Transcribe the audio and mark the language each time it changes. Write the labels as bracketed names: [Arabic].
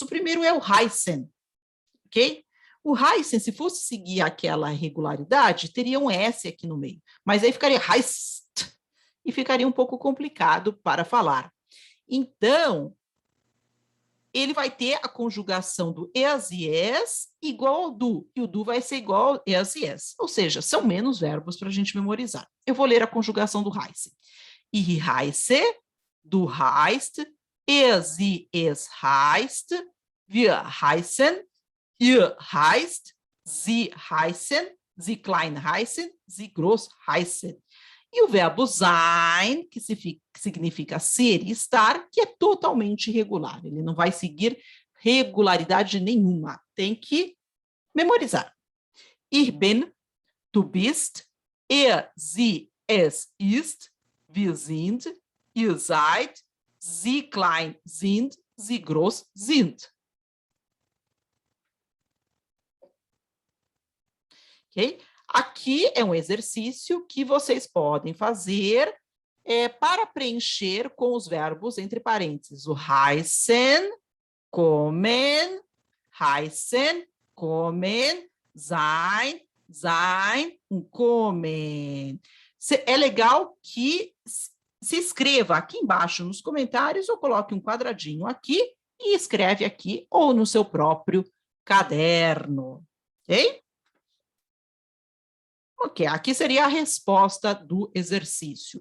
[Portuguese] O primeiro é o heißen, ok? O heißen, se fosse seguir aquela regularidade, teria um S aqui no meio, mas aí ficaria heißt, e ficaria um pouco complicado para falar. Então, ele vai ter a conjugação do es e es igual ao do, e o do vai ser igual ao es e es. Ou seja, são menos verbos para a gente memorizar. Eu vou ler a conjugação do heißen. [German] Ich heiße, du heißt, sie es heißt, wir heißen, ihr heißt, sie heißen, sie klein heißen, sie groß heißen. [Portuguese] E o verbo sein, que significa ser e estar, que é totalmente irregular. Ele não vai seguir regularidade nenhuma. Tem que memorizar. [German] Ich bin, du bist, sie, es ist, wir sind, ihr seid, sie klein sind, sie groß sind. [Portuguese] Ok? Aqui é um exercício que vocês podem fazer para preencher com os verbos entre parênteses. [German] O heißen, kommen, heißen, kommen, sein, sein, kommen. [Portuguese] É legal que se escreva aqui embaixo nos comentários ou coloque um quadradinho aqui e escreve aqui ou no seu próprio caderno. Ok? Ok, aqui seria a resposta do exercício.